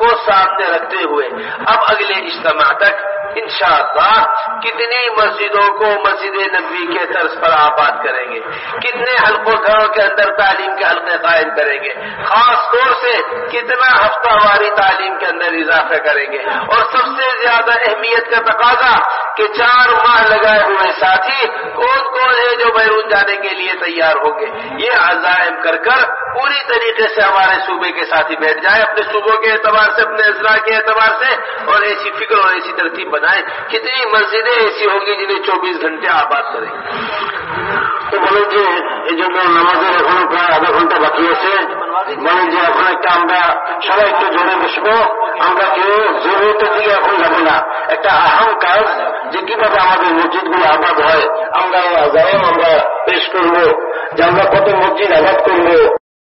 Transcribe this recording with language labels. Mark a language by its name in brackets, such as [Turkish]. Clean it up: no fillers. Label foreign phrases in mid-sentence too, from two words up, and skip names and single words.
[Urdu] سامنے رکھتے ہوئے اب اگلے اجتماع تک انشاءاللہ کتنی مسجدوں کو مسجد نبوی کے طرز پر آباد کریں گے، کتنے حلقوں گھروں کے اندر تعلیم کے حلقے قائم کریں گے، خاص طور سے کتنا ہفتہ واری تعلیم کے اندر اضافہ کریں گے، اور سب سے زیادہ اہمیت کا تقاضا کہ 4 ماہ لگائے ہوئے ساتھی کون کون ہے جو بیرون جانے کے لیے تیار ہوں گے. یہ عزائم کر کر پوری طریقے سے ہمارے صوبے کے ساتھی بیٹھ جائیں، اپنے صوبوں کے اعتبار سے، اپنے اضلاع کے اعتبار سے، اور ایسی فکر اور ایسی ترتیب بنائیں. کتنی مسجدیں ایسی ہوں گی جنہیں 24 گھنٹے آباد کریں. [Bangla] তো বলেন যে এই জন্য নামাজের এখনো প্রায় আধা ঘন্টা বাকি আছে, বলেন যে এখন একটা আমরা সবাই একটু জোরে বসবো, আমরা কেউ জরুরতের দিকে এখন যাবো না, একটা আহাম কাজ যে কিভাবে আমাদের মসজিদগুলো আবাদ হয় আমরা আজাইম আমরা পেশ করবো, যে আমরা কত মসজিদ আবাদ করবো।